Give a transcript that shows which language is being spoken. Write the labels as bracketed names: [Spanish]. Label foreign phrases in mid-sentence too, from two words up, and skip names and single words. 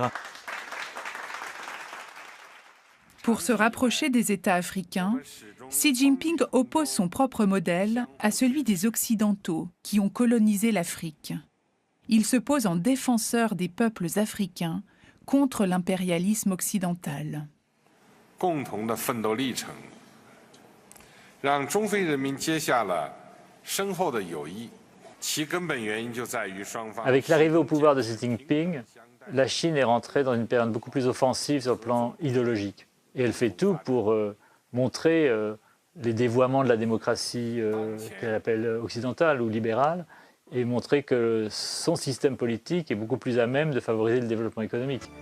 [French] Pour se rapprocher des États africains, Xi Jinping oppose son propre modèle à celui des Occidentaux qui ont colonisé l'Afrique. Il se pose en défenseur des peuples africains contre l'impérialisme occidental. [Chinese] 共同的奋斗历程，让中非人民结下了深厚的友谊，其根本原因就在于双方。 [French] Avec l'arrivée au pouvoir de Xi Jinping, la Chine est rentrée dans une période beaucoup plus offensive sur le plan idéologique. Et elle fait tout pour montrer les dévoiements de la démocratie qu'elle appelle occidentale ou libérale, et montrer que son système politique est beaucoup plus à même de favoriser le développement économique.